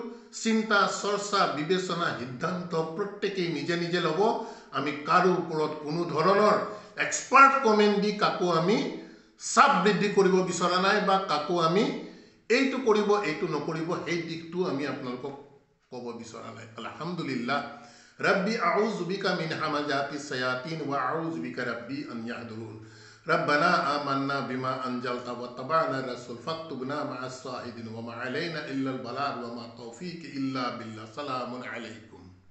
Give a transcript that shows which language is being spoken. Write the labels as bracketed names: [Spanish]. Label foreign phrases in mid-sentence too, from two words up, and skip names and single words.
[Assamese] চিন্তা, চৰ্চা, বিবেচনা, সিদ্ধান্ত প্ৰত্যেকেই নিজে নিজে ল'ব। আমি কাৰো ওপৰত কোনো ধৰণৰ [English] expert comment [Assamese] দি কাকো আমি চাপ বৃদ্ধি কৰিব বিচৰা নাই, বা কাকো আমি এইটো কৰিব এইটো নকৰিব সেই দিশটো আমি আপোনালোকক ক'ব বিচৰা নাই। আলহামদুলিল্লাহ। [Arabic] رب أعوذ بك من همزات الشياطين وأعوذ بك رب أن يحضرون. ربنا آمنا بما أنزلت واتبعنا الرسول فاكتبنا مع الشاهدين وما علينا إلا البلاغ وما توفيق إلا بالله. سلام عليكم.